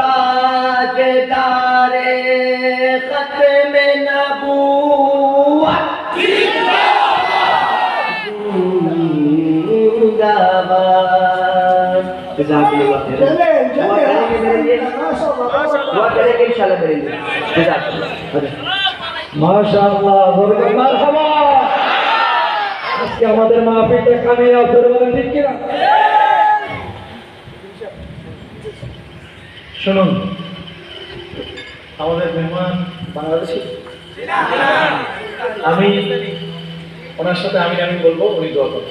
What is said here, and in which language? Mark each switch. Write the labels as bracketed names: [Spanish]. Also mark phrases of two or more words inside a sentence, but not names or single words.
[Urdu] تاجدار ختم نبوت زندہ باد. جزاک اللہ خیر. دعا کریں گے انشاءاللہ میرے لیے. جزاک اللہ. ماشاءاللہ. مرحبا. [Bangla] আজকে আমাদের মাহফিলটা কামিয়াব ধরে বলেন ঠিক কিনা? শুনুন, আমাদের মেহমান বাংলাদেশি, আমি ওনার সাথে আমি বলবো, উনি দোয়া করবেন।